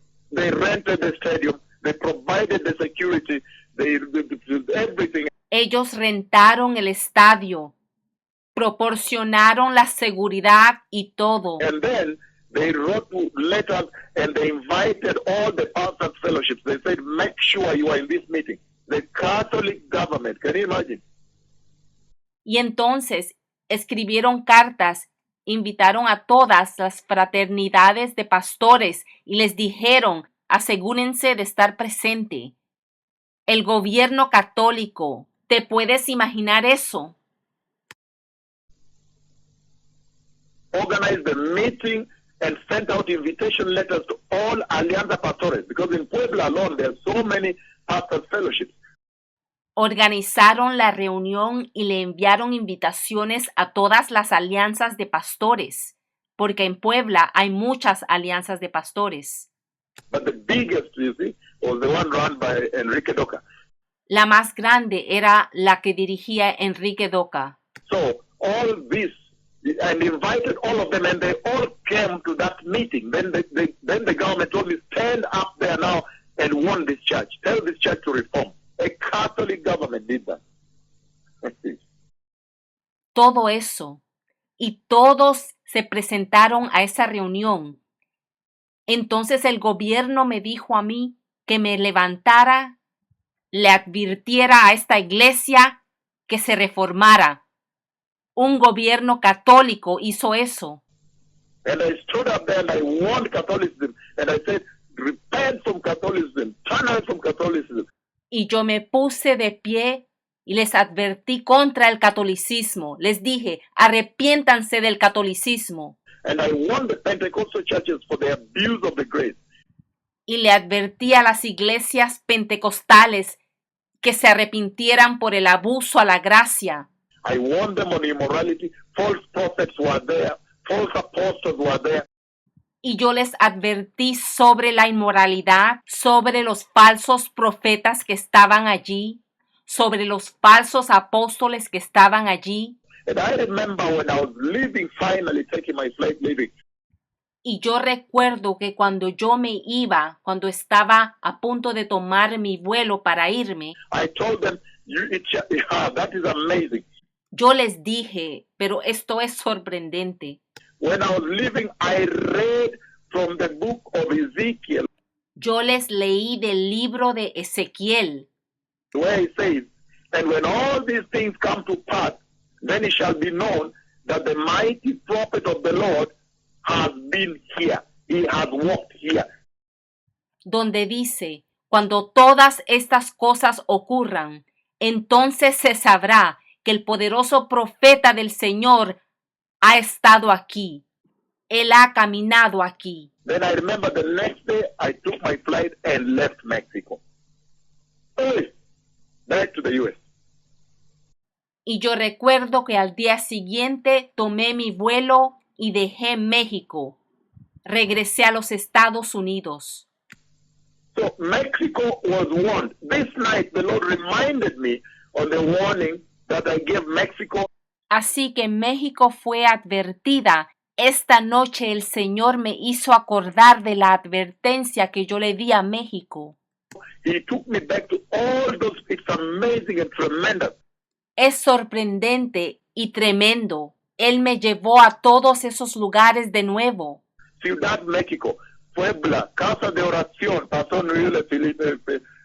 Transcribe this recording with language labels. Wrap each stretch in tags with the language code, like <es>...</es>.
<en>They rented the stadium. They provided the security. Everything.</en> <es>Ellos rentaron el estadio, proporcionaron la seguridad y todo.</es> <en>And then they wrote letters and they invited all the pastors' fellowships. They said, make sure you are in this meeting. The Catholic government, can you imagine?</en> <es>Y entonces escribieron cartas, invitaron a todas las fraternidades de pastores y les dijeron, asegúrense de estar presente. El gobierno católico, ¿te puedes imaginar eso?</es> <en>Organized the meeting and sent out invitation letters to all Alianza Pastores, because in Puebla alone there are so many pastors' fellowships.</en> <es>Organizaron la reunión y le enviaron invitaciones a todas las alianzas de pastores, porque en Puebla hay muchas alianzas de pastores.</es> <en>But the biggest, you see, was the one run by Enrique Doca.</en> <es>La más grande era la que dirigía Enrique Doca.</es> <en>So all this, and invited all of them, and they all came to that meeting. Then the government told me, stand up there now and warn this church. Tell this church to reform. A Catholic government did that.</en> <es>Todo eso. Y todos se presentaron a esa reunión. Entonces el gobierno me dijo a mí que me levantara, le advirtiera a esta iglesia que se reformara. Un gobierno católico hizo eso.</es> <en>And I stood up there and I warned Catholicism. And I said, repent from Catholicism. Turn away from Catholicism.</en> <es>Y yo me puse de pie y les advertí contra el catolicismo. Les dije, arrepiéntanse del catolicismo.</es> <en>And I warned the Pentecostal churches for the abuse of the grace.</en> <es>Y le advertí a las iglesias pentecostales que se arrepintieran por el abuso a la gracia.</es> <en>I warned them on immorality. False prophets were there. False apostles were there.</en> <es>Y yo les advertí sobre la inmoralidad, sobre los falsos profetas que estaban allí, sobre los falsos apóstoles que estaban allí.</es> <en>And I remember when I was leaving, finally taking my flight leaving.</en> <es>Y yo recuerdo que cuando yo me iba, cuando estaba a punto de tomar mi vuelo para irme,</es> <en>I told them, that is amazing.</en> <es>yo les dije, pero esto es sorprendente.</es> <en>When I was leaving, I read from the book of Ezekiel,</en> <es>Yo les leí del libro de Ezequiel,</es> <en>where it says, and when all these things come to pass, then it shall be known that the mighty prophet of the Lord has been here. He has walked here.</en> <es>donde dice, cuando todas estas cosas ocurran, entonces se sabrá que el poderoso profeta del Señor ha estado aquí. Él ha caminado aquí.</es> <en>Then I remember the next day I took my flight and left Mexico. Back to the U.S.</en> <es>Y yo recuerdo que al día siguiente tomé mi vuelo y dejé México. Regresé a los Estados Unidos.</es> <en>So Mexico was warned. This night the Lord reminded me of the warning that I gave Mexico.</en> <es>Así que México fue advertida. Esta noche el Señor me hizo acordar de la advertencia que yo le di a México.</es> <en>He took me back to all those. It's amazing and tremendous.</en> <es>Es sorprendente y tremendo. Él me llevó a todos esos lugares de nuevo. Ciudad México, Puebla, Casa de Oración, Pastor Nuyole Felipe.</es>